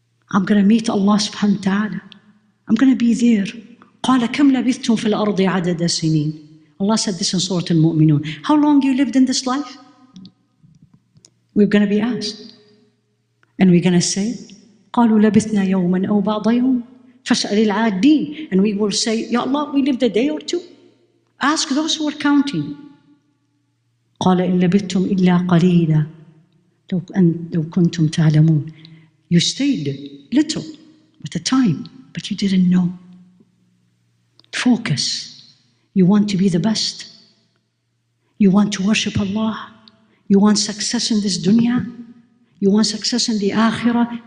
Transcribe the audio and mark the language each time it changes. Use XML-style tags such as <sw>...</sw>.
<en>I'm going to meet Allah subhanahu wa ta'ala. I'm going to be there.</en> <ar>قال كم لبثتم في الأرض عدد سنين.</ar> <en>Allah said this in Surah Al-Mu'minun. How long you lived in this life? We're going to be asked. And we're going to say,</en> <ar>قالوا لبثنا يوما أو بعض يوم فاسأل العادين.</ar> <en>And we will say, Ya Allah, we lived a day or two. Ask those who are counting.</en> <ar>قال إن لبثتم إلا قليلا لو كنتم تعلمون.</ar> <en>You stayed little with the time, but you didn't know. Focus. You want to be the best. You want to worship Allah. You want success in this dunya. You want success in the akhirah.</en>